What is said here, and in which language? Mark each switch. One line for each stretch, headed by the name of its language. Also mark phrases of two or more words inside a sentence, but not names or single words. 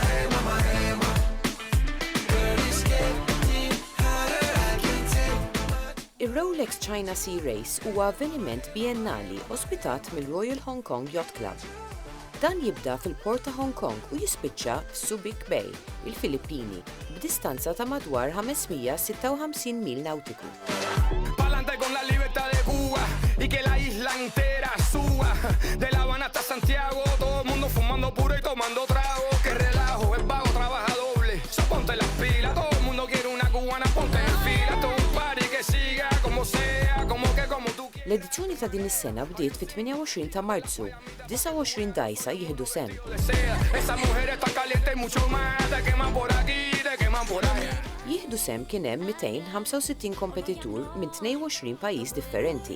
Maltese: Ir-Rolex China Sea Race huwa avveniment biennali ospitat mill-Royal Hong Kong Yacht Club. Dan jibda fil-port ta' Hong Kong u jispiċċa f'Subic Bay, il-Filippini, b'distanza ta' madwar 556 mil nautiku.
Spanish: Pa'lante con la libertad de Cuba y que la isla entera suba. De La Habana hasta Santiago, todo el mundo fumando puro y tomando trago. Que relajo, el vago trabaja doble. So ponte las pilas, todo el mundo quiere una cubana, ponte en fila. Todo un party que siga como sea, como tú quieras.
Maltese: L-edizzjoni ta' din is-sena bdiet fit-28 ta' Marzu, 29 dajsa jieħdu sem.
Spanish: Esa mujer está caliente y mucho más, te queman por aquí, te queman por allá.
Maltese: Jieħdu sem kien hemm 265 kompetitur minn 22 pajjiż differenti.